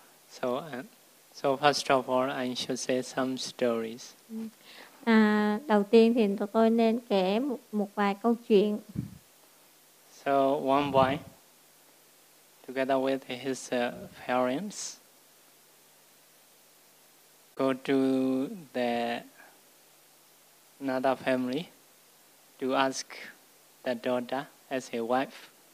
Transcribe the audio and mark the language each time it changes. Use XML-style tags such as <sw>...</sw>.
<en>So first of all, I should say some stories.</en> <vi>Đầu tiên thì tôi nên kể một vài câu chuyện.</vi> <en>So one boy, together with his parents, go to the another family to ask the daughter as a wife.</en>